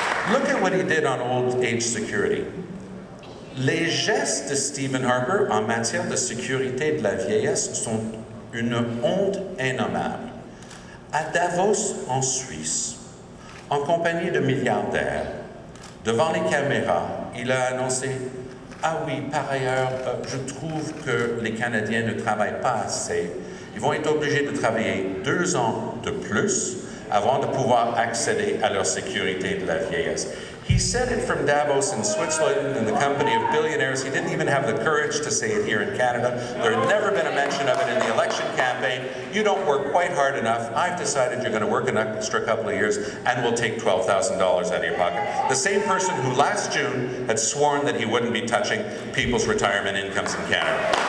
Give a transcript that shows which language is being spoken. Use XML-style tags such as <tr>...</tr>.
<en>Look at what he did on old age security.</en> <fr>Les gestes de Stephen Harper en matière de sécurité de la vieillesse sont une honte innommable. À Davos, en Suisse, en compagnie de milliardaires, devant les caméras, il a annoncé « Ah oui, par ailleurs, je trouve que les Canadiens ne travaillent pas assez. Ils vont être obligés de travailler 2 ans de plus avant de pouvoir accéder à leur sécurité de la vieillesse. »</fr> <en>He said it from Davos in Switzerland in the company of billionaires. He didn't even have the courage to say it here in Canada. There had never been a mention of it in the election campaign. You don't work quite hard enough. I've decided you're going to work an extra couple of years and we'll take $12,000 out of your pocket. The same person who last June had sworn that he wouldn't be touching people's retirement incomes in Canada.</en>